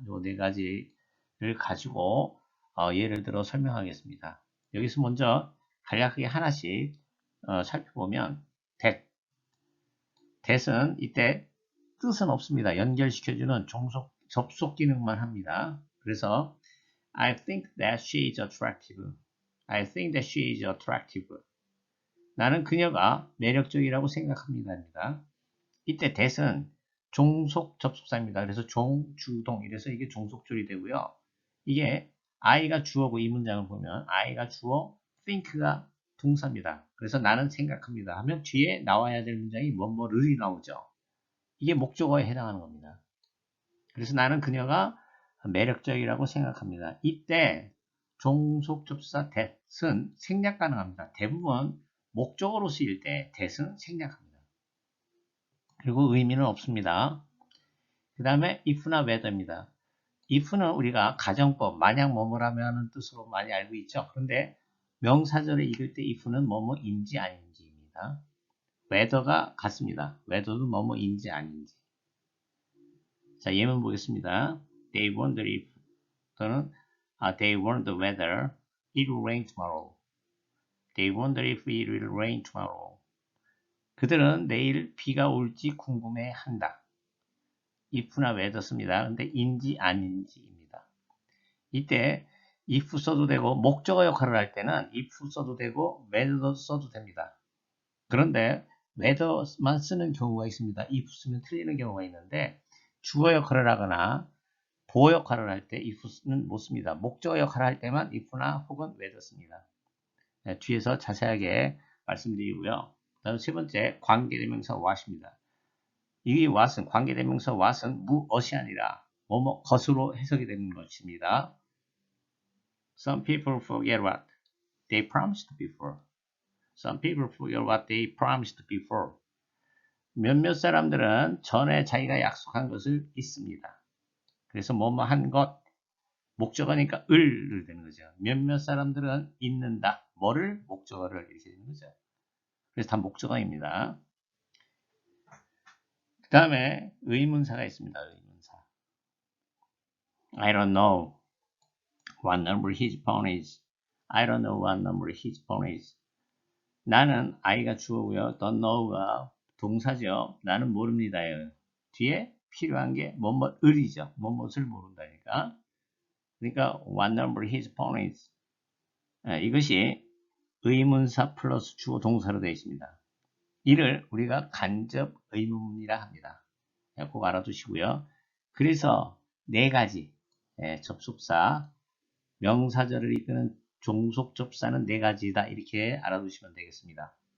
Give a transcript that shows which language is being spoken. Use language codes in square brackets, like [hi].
[ko] 이 네 가지를 가지고 예를 들어 설명하겠습니다. 여기서 먼저 간략하게 하나씩 살펴보면 that은 이때 뜻은 없습니다. 연결시켜주는 접속 기능만 합니다. 그래서 [en] I think that she is attractive. I think that she is attractive. [ko] 나는 그녀가 매력적이라고 생각합니다. 이때 that은 종속 접속사입니다. 그래서 종주동 이래서 이게 종속절이 되고요. 이게 I가 주어고 이 문장을 보면 I가 주어, think가 동사입니다. 그래서 나는 생각합니다 하면 뒤에 나와야 될 문장이 뭐뭐를이 나오죠. 이게 목적어에 해당하는 겁니다. 그래서 나는 그녀가 매력적이라고 생각합니다. 이때 종속접사 that은 생략 가능합니다. 대부분 목적어로 쓰일 때 that은 생략합니다. 그리고 의미는 없습니다. 그 다음에 if나 whether입니다. if는 우리가 가정법, 만약 뭐뭐라면 하는 뜻으로 많이 알고 있죠. 그런데 명사절에 읽을 때 if는 뭐뭐인지 아닌지입니다. whether가 같습니다. whether도 뭐뭐인지 아닌지. 자, 예문 보겠습니다. [en] They wonder if [ko] 또는 [en] They wonder whether it will rain tomorrow. They wonder if it will rain tomorrow. [ko] 그들은 내일 비가 올지 궁금해한다. if나 whether 씁니다. 근데 인지 아닌지입니다. 이때 if 써도 되고 목적어 역할을 할 때는 if 써도 되고 whether 써도 됩니다. 그런데 whether만 쓰는 경우가 있습니다. if 쓰면 틀리는 경우가 있는데 주어 역할을 하거나 보호 역할을 할 때 if는 못 씁니다. 목적어 역할을 할 때만 if나 혹은 whether 씁니다. 네, 뒤에서 자세하게 말씀드리고요. 다음 세 번째 관계대명사 what입니다. 이 what은 관계대명사 what은 무엇이 아니라 뭐뭐 것으로 해석이 되는 것입니다. [en] Some people forget what they promised before. Some people forget what they promised before. [ko] 몇몇 사람들은 전에 자기가 약속한 것을 잊습니다. 그래서 뭐뭐 한 것, 목적어니까 을을 되는 거죠. 몇몇 사람들은 잊는다. 뭐를? 목적어를 이렇게 되는 거죠. 그래서 다 목적어입니다. 그 다음에 의문사가 있습니다. 의문사. [en] I don't know what number his phone is. I don't know what number his phone is. [ko] 나는 I가 주어고요. don't know가 동사죠. 나는 모릅니다요. 뒤에 필요한 게 뭐뭐을이죠. 뭐뭇을 모른다니까. 그러니까 [en] what number his phone is. [ko] 이것이 의문사 플러스 주어 동사로 되어 있습니다. 이를 우리가 간접 의문문이라 합니다. 꼭 알아두시고요. 그래서 네 가지 접속사, 명사절을 이끄는 종속접사는 네 가지다 이렇게 알아두시면 되겠습니다.